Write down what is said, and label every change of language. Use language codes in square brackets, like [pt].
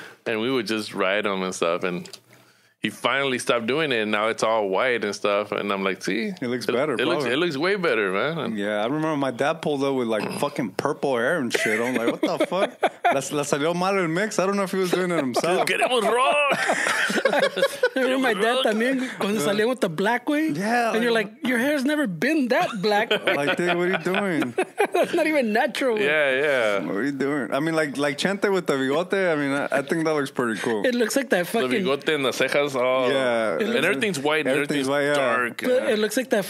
[en] And we would just ride him and stuff, and he finally stopped doing it, and now it's all white and stuff. And I'm like, see, it looks better. It looks way better, man. Yeah, I remember my dad pulled up with like fucking purple hair and shit. I'm like, what the fuck? [es] La salió mal el mix. [en] I don't know if he was doing it himself. [es] Queremos rock. [en] I remember my dad [es] también cuando salía [en] with the black way. Yeah, And you're like, your hair's never been that black. Like, dude, what are you doing? That's not even natural. Yeah. What are you doing? I mean, like Chente with the bigote. I mean, I think that looks pretty cool. It looks like that The fucking... bigote and the cejas. Oh. Yeah. And everything's white and everything's white, yeah. dark. It looks like that.